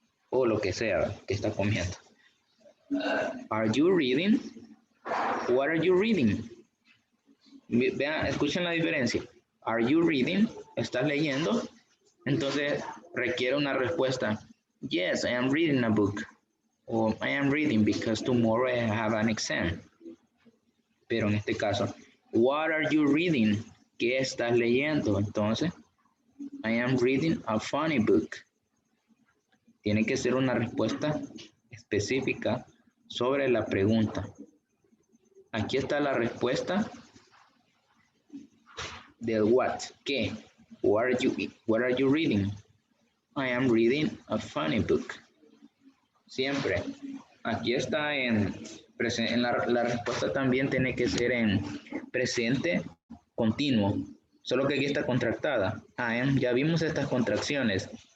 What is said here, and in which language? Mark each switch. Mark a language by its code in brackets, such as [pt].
[es] O lo que sea que está comiendo. [en] Are you reading? What are you reading? [es] Vean, escuchen la diferencia. [en] Are you reading? [es] ¿Estás leyendo? Entonces requiere una respuesta. [en] Yes, I am reading a book. O I am reading because tomorrow I have an exam. [es] Pero en este caso, [en] what are you reading? [es] ¿Qué estás leyendo? Entonces, [en] I am reading a funny book. [es] Tiene que ser una respuesta específica sobre la pregunta. Aquí está la respuesta del what, ¿qué? [en] What are you reading? I am reading a funny book. [es] Siempre. Aquí está la respuesta también tiene que ser en presente continuo. Solo que aquí está contractada. I am, ya vimos estas contracciones.